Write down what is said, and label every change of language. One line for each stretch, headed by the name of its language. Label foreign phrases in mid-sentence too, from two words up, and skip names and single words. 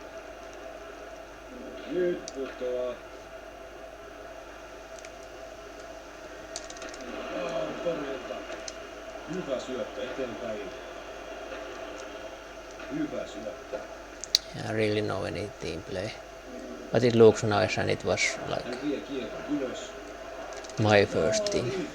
Finnish: Nyt putoaa. Torjunta. Hyvä syöttö eteenpäin. Hyvä syöttö.
English: I really know any team play. But it looks nice and it was like
Finnish: Hän vie kiekon ylös.
English: my first team.